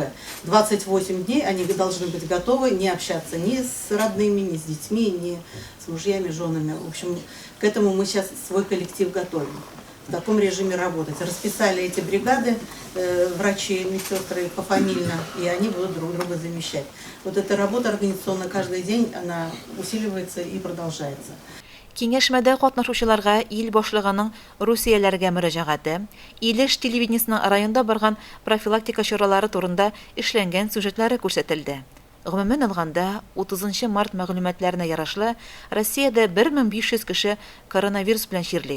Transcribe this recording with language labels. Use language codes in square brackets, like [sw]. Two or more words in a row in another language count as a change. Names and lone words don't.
[ru] 28 дней они должны быть готовы не общаться ни с родными, ни с детьми, ни с мужьями, женами. В общем, к этому мы сейчас свой коллектив готовим. в таком режиме работать. Расписали эти бригады, врачи, медсестры пофамильно, и они будут друг друга замещать. Вот эта работа организационно каждый день, она усиливается и продолжается. [tt] Киңәшмәдә катнашучыларга ил башлыгының Русияләргә мөрәҗәгате, Илеш телевидениесының районда барган профилактика чаралары турында эшләнгән сюжетлары күрсәтелде. Гомумән алганда, 30 март мәгълүматларына ярашлы, Россиядә 1500 кеше коронавирус белән чирли.